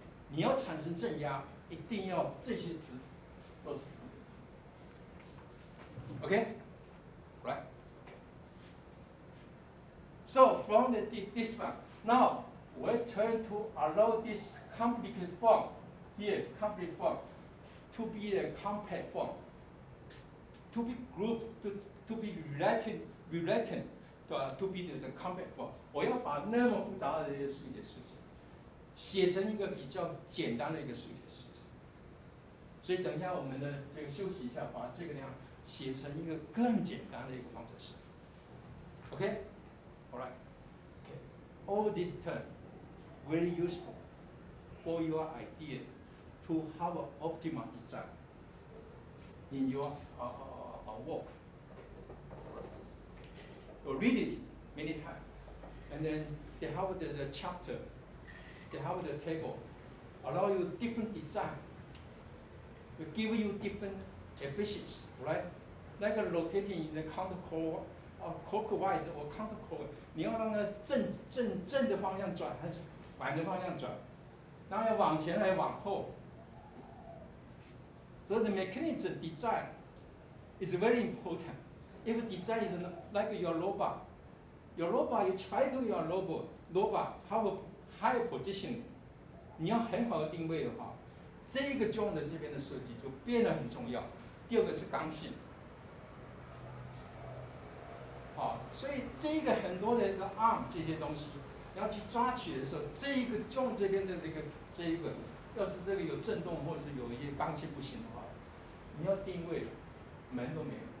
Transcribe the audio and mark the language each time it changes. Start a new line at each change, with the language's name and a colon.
Chinese: 你要产生正压，一定要这些值都是负的。
English: Okay? Right? So from this one, now we turn to allow this complicated form here, complete form, to be a compact form, to be grouped, to be related, to be the compact form.
Chinese: 我要把那么复杂的这些数学式子写成一个比较简单的一个数学式子。所以等一下我们的这个休息一下，把这个量写成一个更简单的一个方程式。
English: Okay? All right. Okay. All this term very useful for your idea to have an optimal design in your work. Read it many times. and then they have the chapter, they have the table, allow you different design, will give you different efficiency, right? Like rotating in the counterclock, clockwise or counterclock，
Chinese: 你要让它正的方向转还是反的方向转？然后要往前还是往后？
English: So the mechanism design is very important. If design is like your robot, you try to your robot have a higher position，
Chinese: 你要很好的定位的话，这个 joint 这边的设计就变得很重要。第二个是刚性，好，所以这个很多的arm 这些东西，你要去抓取的时候，这一个 joint 这边的这一个，要是这个有震动或者是有一些刚性不行的话，你要定位门都没有。